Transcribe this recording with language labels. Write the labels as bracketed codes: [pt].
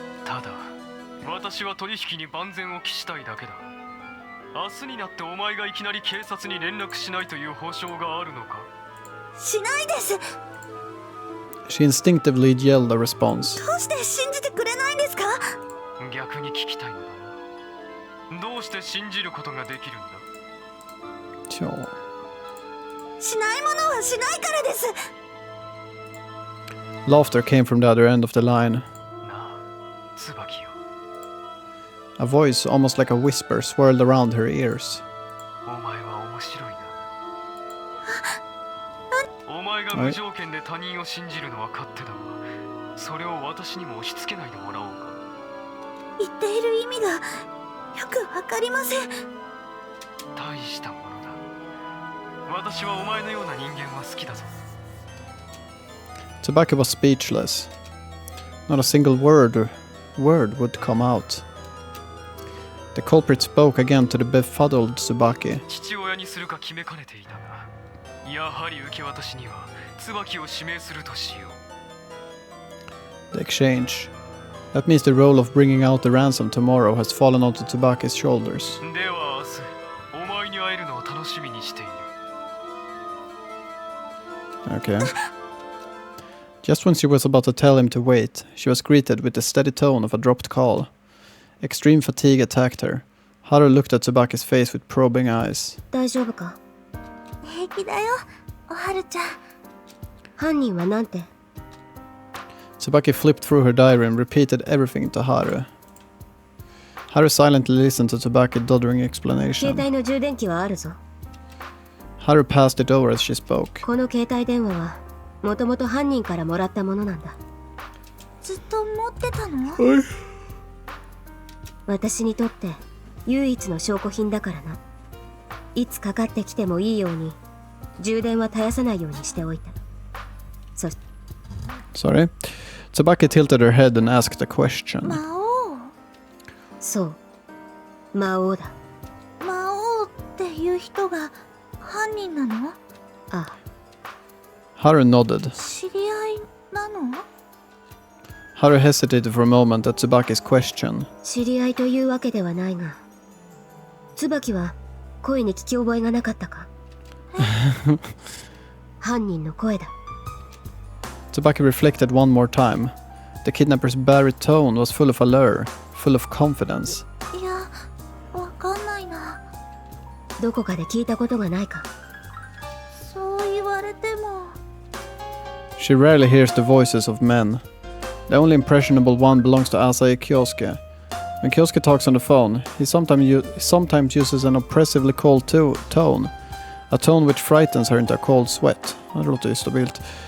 [ja] ただ、私は取引に万全を期したいだけだ。明日になってお前がいきなり警察に連絡しないという保証があるのか？しないです。 [en] She instinctively yelled a response. [ja] どうして信じてくれないんですか？逆に聞きたいのだな。どうして信じることができるんだ？しないものはしないからです。 [en] Laughter came from the other end of the line. [ja] なあ、椿よ。 [en] A voice, almost like a whisper, swirled around her ears. [ja] お前は面白いな。お前が無条件で他人を信じるのは勝手だが、それを私にも押し付けないでもらおうか。言っている意味がよくわかりません。大したものだ。私はお前のような人間は好きだぞ。 [en] Tsubaki was speechless. Not a single word would come out. The culprit spoke again to the befuddled Tsubaki. [ja] 父親にするか決めかねていたが、やはり受け渡しには椿を指名するとしよ [en] う。The exchange. That means the role of bringing out the ransom tomorrow has fallen onto Tsubaki's shoulders. [ja] では明日、お前に会えるのを楽しみにしている。 [en] Okay. Just when she was about to tell him to wait, she was greeted with the steady tone of a dropped call. Extreme fatigue attacked her. Haru looked at Tsubaki's face with probing eyes. [ja] 大丈夫か？平気だよ、おはるちゃん。犯人はなんて？ [en] Tsubaki flipped through her diary and repeated everything to Haru. Haru silently listened to Tsubaki doddering explanation. [ja] 携帯の充電器はあるぞ。 [en] Haru passed it over as she spoke. [ja] この携帯電話はもともと犯人からもらったものなんだ。ずっと持ってたの？私にとって唯一の証拠品だからな。いつかかってきてもいいように充電は絶やさないようにしておいた。 [en] Sorry. Tsubaki tilted her head and asked a question. [ja] 魔王？そう、魔王だ。魔王っていう人が犯人なの？ああ。 [en] Haru nodded. [ja] 知り合いなの？ [en] Haru hesitated for a moment at Tsubaki's question. [ja] 知り合いというわけではないが、椿は声に聞き覚えがなかったか？犯人の声だ。 [en] Tsubaki reflected one more time. The kidnapper's baritone was full of allure, full of confidence. [ja] いや、わかんないな。どこかで聞いたことがないか。そう言われても。 [en] She rarely hears the voices of men. The only impressionable one belongs to Asahi Kyosuke. When Kyosuke talks on the phone, he sometimes uses an oppressively cold tone. A tone which frightens her into a cold sweat. [sv] Det låter ju stabilt.